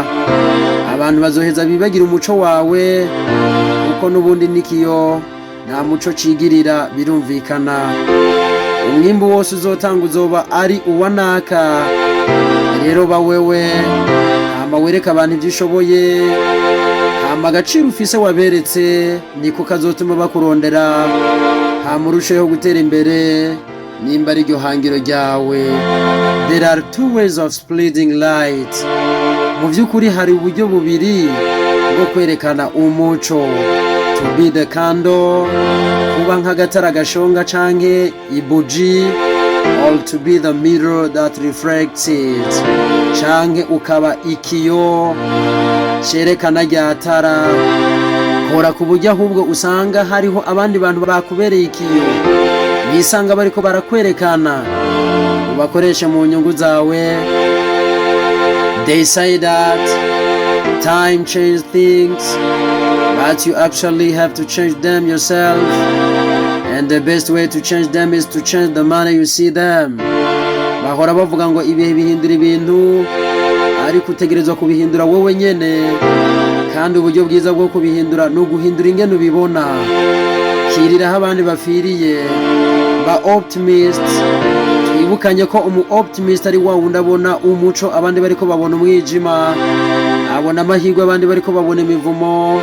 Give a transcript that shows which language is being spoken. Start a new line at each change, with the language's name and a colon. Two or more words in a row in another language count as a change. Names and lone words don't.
Rundi: Abantu bazoheza bibagira umuco wawe kuko nubundi nikiyo nta muco cigirira, birumvikana umwimbu wose uzotanga uzoba ari uwa naka. Rero ba wewe hama wereka abantu ibyo ushoboye, hama agaciro ufise waberetse niko kazotuma bakurondera, hama urusheho gutera imbere nimba ari iryo hangiro ryawe.
English: There are two ways of splitting light.
Rundi: Mu by'ukuri hari uburyo bubiri bwo kwerekana umuco.
English: To be the candle,
Rundi: kuba nk'agatara gashonga canke ibuji,
English: or to be the mirror that reflects it,
Rundi: canke ukaba ikiyo cerekana rya tara. Kora ku buryo ahubwo usanga hariho abandi bantu bakubereye ikiyo, bisanga bariko barakwerekana, ubakoreshe mu nyungu zawe.
English: They say that time changes things, but you actually have to change them yourself, and the best way to change them is to change the manner you see them.
Rundi: Bahora bavuga ngo ibihe bihindura ibintu, ariko utegerezwa kubihindura wowe nyene, kandi uburyo bwiza bwo kubihindura ni uguhindura ingene ubibona. Kiriraho abandi bafiriye, ba optimist. Twibukanye ko umu optimist ari wa wundi abona umuco abandi bariko babona umwijima, abona amahirwe abandi bariko babona imivumo.